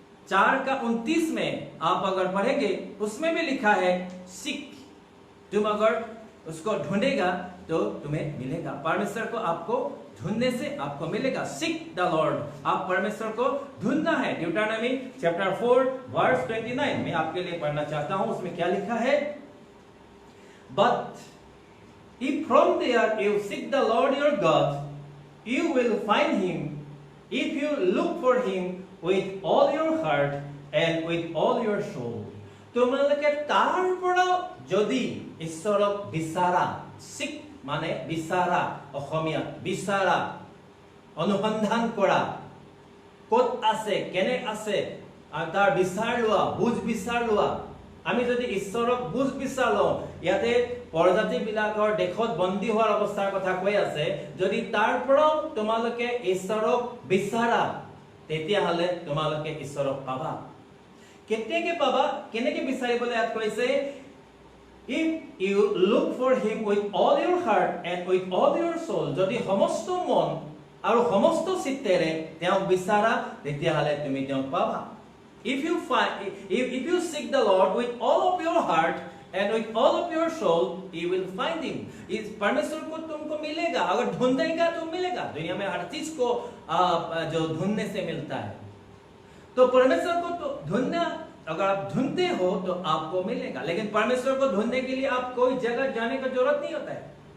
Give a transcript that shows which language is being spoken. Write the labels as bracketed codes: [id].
[hi] 4:29 में आप अगर पढ़ेंगे उसमें भी लिखा है सीख, तुम अगर उसको ढूंढेगा तो तुम्हें मिलेगा। परमेश्वर को आपको ढूंढने से आपको मिलेगा। [en] seek the Lord, [hi] आप परमेश्वर को ढूंढना है। ड्यूटरनॉमी चैप्टर 4 वर्स 29 मैं आपके लिए पढ़ना चाहता हूं, उसमें क्या लिखा है? [en] But if from there you seek the Lord your God, you will find him if you look for him with all your heart and with all your soul. [as] তোমালোকে তাৰ পৰা যদি ঈশ্বৰক বিচাৰা, সিক মানে বিচাৰা, অসমীয়া বিচাৰা, অনুসন্ধান কৰা, ক'ত আছে, কেনে আছে, তাৰ বিচাৰ লোৱা, বুজ বিচাৰ লোৱা। আমি যদি ঈশ্বৰক বুজ বিচাৰ লওঁ, ইয়াতে পৰজাতি বিলাকৰ দেশত বন্দী হোৱাৰ অৱস্থাৰ কথা কৈ আছে, যদি তাৰ পৰাও তোমালোকে ঈশ্বৰক বিচাৰা তেতিয়াহ'লে তোমালোকে ঈশ্বৰক পাবা। কেনেকে পাবা, কেনেকে বিচাৰিবলৈ ইয়াত কৈছে? [en] If you look for him with all your heart and with all your soul, [as] যদি সমস্ত মন আৰু সমস্ত চিত্তেৰে তেওঁক বিচাৰা তেতিয়াহ'লে তুমি তেওঁক পাবা। [en] If you seek the Lord with all of your heart and with all of your soul, you will find him. [hi] इस परमेश्वर को तुमको मिलेगा, अगर ढूंढेगा तो मिलेगा। दुनिया में हर चीज को जो ढूंढने से मिलता है, तो परमेश्वर को तो ढूंढना, अगर आप ढूंढते हो तो आपको मिलेगा। लेकिन परमेश्वर को ढूंढने के लिए आप कोई जगह जाने का जरूरत नहीं होता है।